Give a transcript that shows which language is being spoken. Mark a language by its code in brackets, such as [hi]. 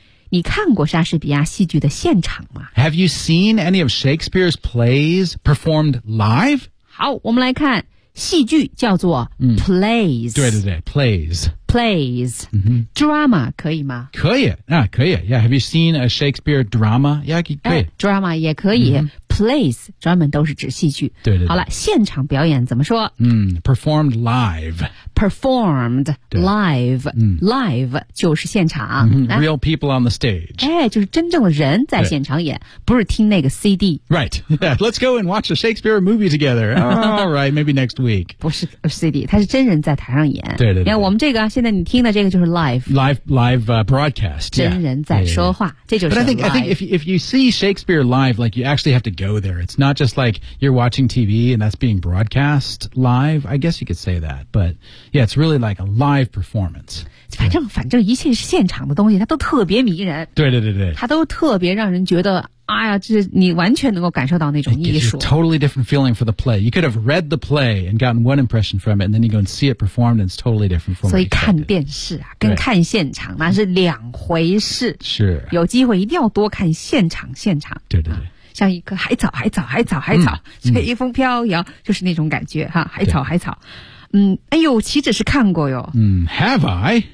[zh] 你看过莎士比亚戏剧的现场吗 [en] Have you seen any of Shakespeare's plays performed live? [zh] 好我们来看。戏剧叫做 plays、对对对 plays plays、drama 可以吗可以啊可以 [en] yeah, have you seen a Shakespeare drama yeah, 可以、 [zh] drama 也可以、plays 专门都是指戏剧对 对, 对好了现场表演怎么说、 [en] performed live performed live、 [zh] live 就是现场、 [en] real people on the stage [zh] 哎就是真正的人在现场演不是听那个 CD [en] right、yeah. let's go and watch a Shakespeare movie together all right maybe next week [zh] 不是 CD 他是真人在台上演对对对你看我们这个现在你听的这个就是 live [en] broadcast [zh] 真人在说话 [en] yeah, yeah, yeah. [zh] 这就是 live [en] but I think if you see Shakespeare live like you actually have to go there it's not just like you're watching TV and that's being broadcast live I guess you could say that butYeah, it's really like a live performance. [zh] 反正一切是现场的东西它都特别迷人。对对对对。它都特别让人觉得哎呀这你完全能够感受到那种艺术。 [en] It gives you a totally different feeling for the play. You could have read the play and gotten one impression from it, and then you go and see it performed, and it's totally different from what you expected. [zh] 所以看电视啊跟看现场那是两回事。是。有机会一定要多看现场现场。对对对。像一个海草海草海草海草随风飘摇就是那种感觉哈海草海草。哎呦岂止是看过哟。 [en] Have I?